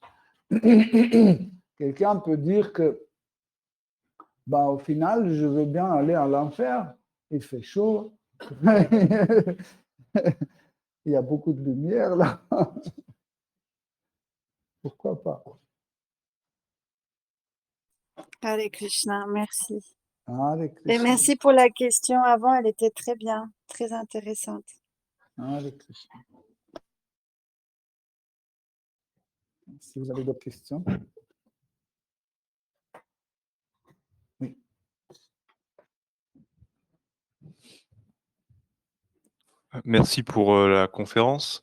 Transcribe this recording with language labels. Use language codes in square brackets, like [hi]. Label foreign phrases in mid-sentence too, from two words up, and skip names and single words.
[fr] Quelqu'un peut dire que au final, je veux bien aller à l'enfer, il fait chaud, il y a beaucoup de lumière là. Pourquoi pas? [sa] Hare Krishna, merci. Hare Krishna. [fr] Et merci pour la question avant, elle était très bien, très intéressante. [sa] Hare Krishna. [fr] Si vous avez d'autres questions. Oui. Merci pour la conférence.